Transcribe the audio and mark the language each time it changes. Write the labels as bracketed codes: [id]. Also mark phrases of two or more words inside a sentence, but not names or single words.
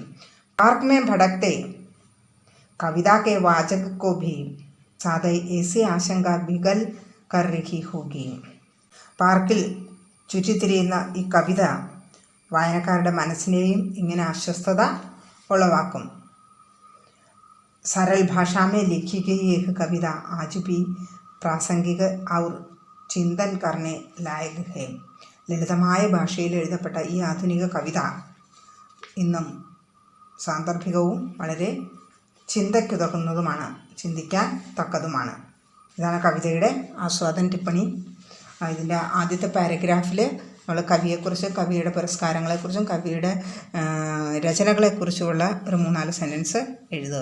[hi] पार्क मे भटकते कविता के वाचक को भी सादै ऐसी आशंका बिगल कर रही होगी. [ml] പാർക്കിൽ ചുറ്റിത്തിരിയുന്ന ഈ കവിത വായനക്കാരുടെ മനസ്സിനെയും ഇങ്ങനെ അസ്വസ്ഥത ഉളവാക്കും. [hi] सरल भाषा में लिखी गई यह कविता आज भी प्रासंगिक और चिंतन करने लायक है. [ml] ലളിതമായ ഭാഷയിൽ എഴുതപ്പെട്ട ഈ ആധുനിക കവിത ഇന്നും സാന്ദർഭികവും വളരെ ചിന്തയ്ക്കുതകുന്നതുമാണ്, ചിന്തിക്കാൻ തക്കതുമാണ്. ഇതാണ് കവിതയുടെ ആസ്വാദന ടിപ്പണി. ഇതിൻ്റെ ആദ്യത്തെ പാരഗ്രാഫിൽ നമ്മൾ കവിയെക്കുറിച്ച്, കവിയുടെ പുരസ്കാരങ്ങളെക്കുറിച്ചും കവിയുടെ രചനകളെക്കുറിച്ചുമുള്ള ഒരു 3-4 സെൻറ്റൻസ് എഴുതുക.